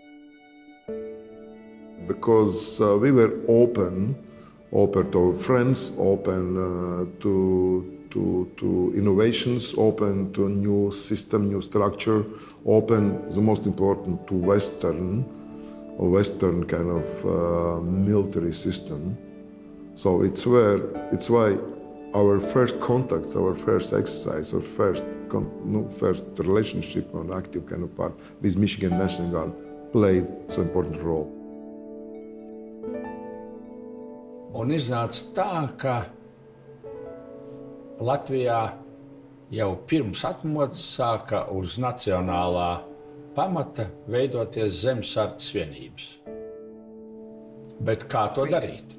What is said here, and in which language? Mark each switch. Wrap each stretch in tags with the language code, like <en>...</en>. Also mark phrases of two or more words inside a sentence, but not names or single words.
<en>Because we were open to our friends, open to innovations, open to new system, new structure, open, the most important, to Western kind of military system. So it's why our first contacts, our first exercise, our first relationship on active kind of part with Michigan National Guard played so important role.</en> <lv>Un iznāca tā, ka Latvijā jau pirms atmodas sāka uz nacionālā pamata veidoties zemesardzes vienības. Bet kā to darīt?</lv>